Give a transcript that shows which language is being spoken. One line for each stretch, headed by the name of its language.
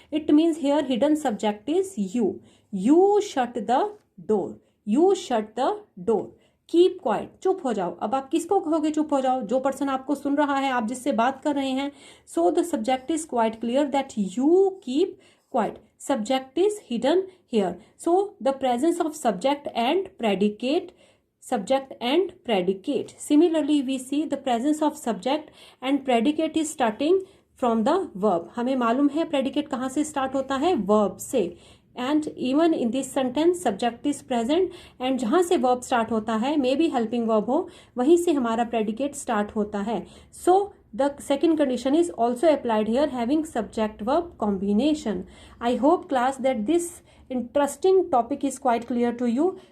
English: It means here hidden subject is you. You shut the door. You shut the door. Keep quiet,
Hindi: चुप हो जाओ. अब आप किसको कहोगे चुप हो जाओ? जो पर्सन आपको सुन रहा है, आप जिससे बात कर रहे हैं.
English: So the subject is quite clear that you keep quiet. Subject is hidden here. So the presence of subject and predicate, subject and predicate. Similarly we see the presence of subject and predicate is starting from the verb.
Hindi: हमें मालूम है predicate कहाँ से start होता है? verb से.
English: And even in this sentence subject is present and
Hindi: जहाँ से verb start होता है,
English: may be helping verb हो,
Hindi: वहीं से हमारा predicate start होता है.
English: So the second condition is also applied here, having subject verb combination. I hope class that this interesting topic is quite clear to you.